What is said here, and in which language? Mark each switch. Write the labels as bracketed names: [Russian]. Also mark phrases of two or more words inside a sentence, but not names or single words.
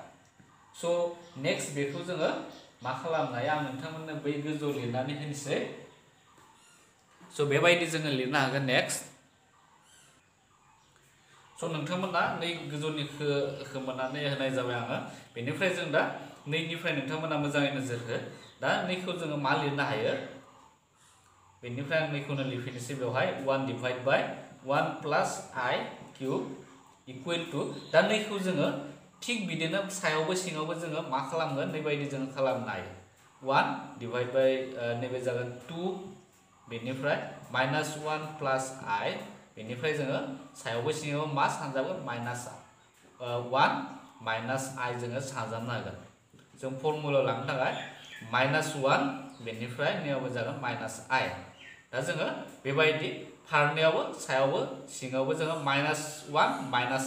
[Bodo] स' नेक्स्ट बेखौ जोङो मा खालामनो हायो आं नोंथांमोननो बै गोजौआव लिरनानै होनोसै स' बेबायदि जोङो लिरनो हागोन नेक्स्ट स' नोंथांमोना नै गोजौनिखौ मोननानै होनाय जाबाय आङो बेनिफ्राय जों दा नैनिफ्राय नोंथांमोना मोजाङै नोजोर हो दा नैखौ जोङो मा लिरनो हायो बेनिफ्राय आं नैखौनो लिरफिननोसै बेवहाय [English] 1 divide by 1 plus I cube equal to [Bodo] दा नैखौ जोङो थिग बिदिनो सायावबो सिङावबो जोङो मा खालामगोन नैबायदि जोङो खालामनो हायो [English] 1 divide by [Bodo] नैबे जागोन 2 बेनिफ्राय [English] -1 plus I [Bodo] बेनिफ्राय जोङो सायावबो सिङावबो मा सानजागोन -1 -I जोङो सानजाबनो हागोन जों फर्मुलायाव लांनो थाखाय -1 बेनिफ्राय नैयावबो जागोन -I दा जोङो बेबायदि फारनैयावबो सायावबो सिङावबो जोङो -1